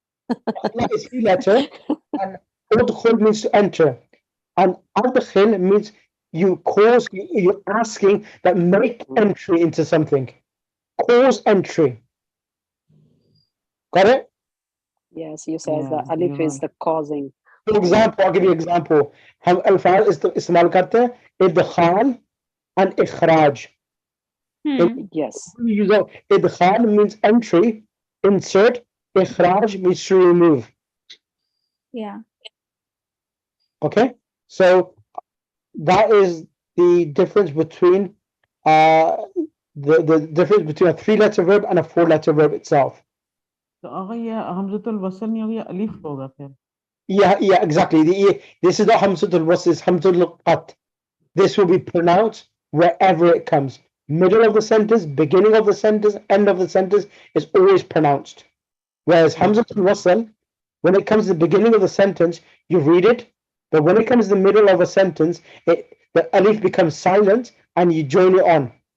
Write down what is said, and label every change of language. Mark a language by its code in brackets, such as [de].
[en] Dakhala is 3-letter, and udkhul means to enter, and adkhil means you're asking that make entry into something. Cause entry. Got it? Yes, you said the alif is the causing. For example, I'll give you an example. [hi] हम अल्फाज इस्तेमाल करते हैं इदखाल and ikhraj. [en] Yes. Idkhal means entry, insert. Ikhraj means to remove. yeah. Okay, so that is the difference between the difference between a 3-letter verb and a 4-letter verb itself. [hi] तो अगर ये हमज़तुल वसल नहीं होगी, अलिफ होगा फिर. [en] Yeah, exactly. This is not hamzatul wasl, it's hamzatul qat. This will be pronounced wherever it comes. Middle of the sentence, beginning of the sentence, end of the sentence is always pronounced. Whereas hamzatul wasl, when it comes to the beginning of the sentence, you read it, but when it comes to the middle of a sentence, the alif becomes silent and you join it on.